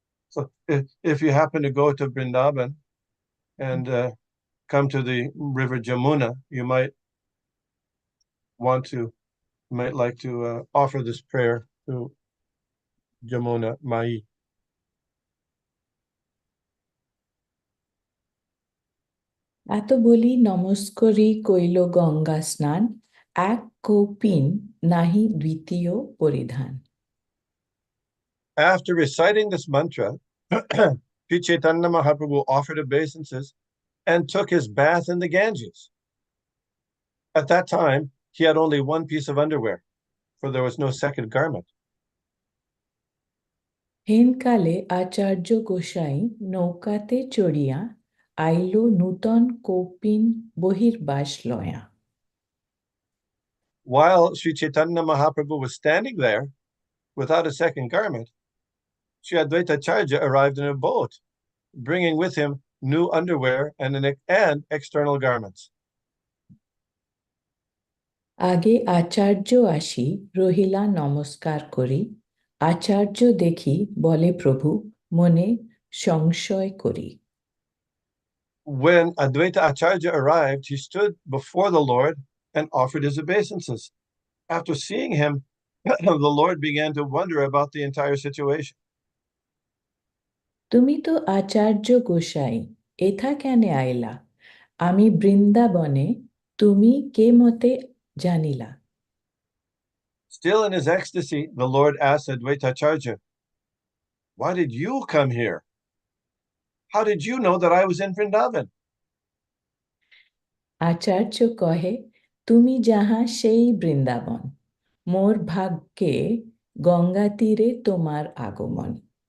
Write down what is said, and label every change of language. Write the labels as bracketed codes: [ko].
[en] So if you happen to go to Vrindavan and come to the river Jamuna, you might like to offer this prayer to Jamuna Mai. [bn] এত বলি নমস্করি কইল গঙ্গা স্নান এক কৌপিন নাহি দ্বিতীয় পরিধান. [en] After reciting this mantra, Sri Chaitanya Mahaprabhu offered obeisances and took his bath in the Ganges. At that time, he had only one piece of underwear, for there was no second garment. [bn] হেনকালে আচার্য গোসাই নৌকাতে চড়িয়া আইল নূতন কৌপিন বহির্বাস লয়া। [en] While Sri Chaitanya Mahaprabhu was standing there without a second garment, Sri Advaita Acharya arrived in a boat, bringing with him new underwear and external garments. [bn] আগে আচার্য আসি রহিলা নমস্কার করি, আচার্য দেখি বলে প্রভু মনে সংশয় করি। [en] When Advaita Acharya arrived, he stood before the Lord and offered his obeisances. After seeing him, the Lord began to wonder about the entire situation. [bn] তুমি তো আচার্য গোসাই, এথা কেনে আইলা, আমি বৃন্দাবনে, তুমি কে মতে জানিলা। [en] Still in his ecstasy, the Lord asked Advaita Acharya, "Why did you come here? How did you know that I was in Vrindavan?" [bn] আচার্য কহে, তুমি যাহা সেই বৃন্দাবন, মোর ভাগ্যে গঙ্গা তীরে তোমার আগমন।